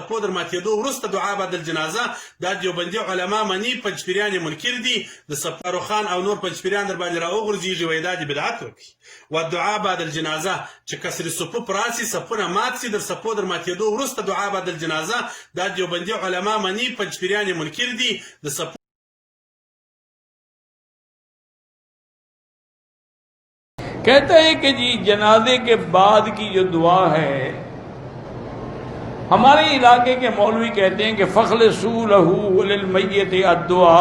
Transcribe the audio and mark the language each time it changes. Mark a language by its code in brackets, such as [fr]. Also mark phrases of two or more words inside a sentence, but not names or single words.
[ps] صفو در ماتېدو وروسته [ar] دعا بعد الجنازه [ps] دا دیوبندي علما مني پنځپیریان منکر دي د سپارو خان او نور پنځپیریان در باندې راوغورځېږي وایي دا د بدعت وکړي [ar] والدعاء بعد الجنازه [ps] چې [ar] کسر صفوف [ps] راسي صفونه مات سي در صفو در ماتېدو وروسته [ar] دعا بعد الجنازه [ps] دا دیوبندي علما مني پنځپیریان منکر دي د صفو [ur] کہتے ہیں کہ جی جنازے کے بعد کی جو دعا ہے، ہمارے علاقے کے مولوی کہتے ہیں کہ [ar] فأخلصوا له للميت الدعاء.